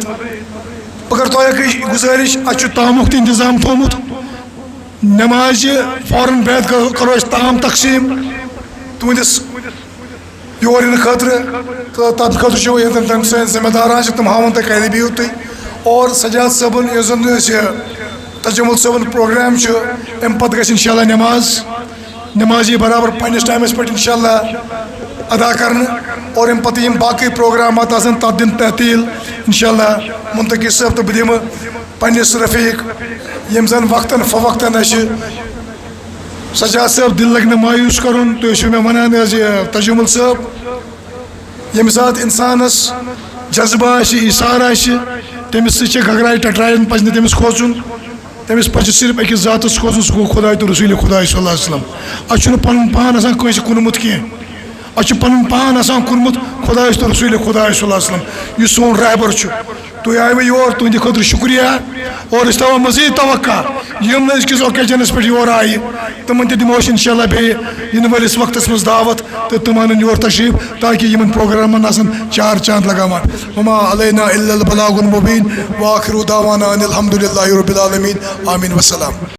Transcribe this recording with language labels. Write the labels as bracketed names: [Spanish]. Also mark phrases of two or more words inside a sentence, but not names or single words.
[Kashmiri] بہٕ کرٕ تۄہہِ گُزٲرِش, اَتہِ چھُ تامُک تہِ انتظام تھوٚمُت, نٮ۪مازِ فوراً بعد کرو أسۍ تام تقسیٖم تُہنٛدِس یور یِنہٕ خٲطرٕ, تہٕ تَتھ خٲطرٕ چھُ ییٚتٮ۪ن تِم سٲنۍ ذمہٕ داران چھِ تِم ہاوَن تۄہہِ کَتہِ بِہِو تُہۍ. اور سجاد صٲبُن یُس زن اَسہِ تجمل صٲبُن پروگرام چھُ, اَمہِ پتہٕ گژھِ انشاءاللہ نٮ۪ماز یی برابر پننس ٹایمس پہ انشاءاللہ ادا کرنے, اور ام پتہ یم باقی پروگرامات آسن تتھ دن تحتیل انشاءاللہ. منتقی صٲب تو بہٕ دِمہٕ پننس رفیق یم زن وقتاً فوقتاً اَسہِ سجاد صٲب دل لگہِ نہٕ مایوٗس کرُن. تُہۍ ٲسِو مےٚ ونان حظ یہِ تجمل صٲب, ییٚمہِ ساتہٕ انسانس جذبہٕ آسہِ, ایثار آسہِ, تٔمِس سۭتۍ چھِ گگراے ٹٹرایَن پزِ نہٕ تٔمِس کھوژُن, تٔمِس پزِ صرف أکِس ذاتس کھوژُن, سُہ گوٚو خۄداے تہٕ رسوٗلِ خۄداے [Arabic] صلی اللہ علیہ وسلم. [Kashmiri] اَسہِ چھُنہٕ پنُن پان آسان کٲنٛسہِ کُنمُت کینٛہہ, اچھا پن پان آسان کورمت خدایس تو رسول خدا [Arabic] صلی اللہ علیہ وسلم [Kashmiri] یہ سون رہبر تھی آئی یور تہندِ خاطر شکریہ اور اس تھو مزید توقع یم أزکِس اوکیجنس پہ یور آئی تمن تہ دمو انشاء اللہ بیٚیہِ ینہٕ وٲلِس وقتس مز دعوت تو تم انن یور تشریف تاکہ یمن پروگرامن آسن چار چاند لگاوان [Arabic] وما علینا الا البلاغ المبین وآخر دعوانا ان الحمد للہ رب العالمین [Kashmiri] آمین والسلام.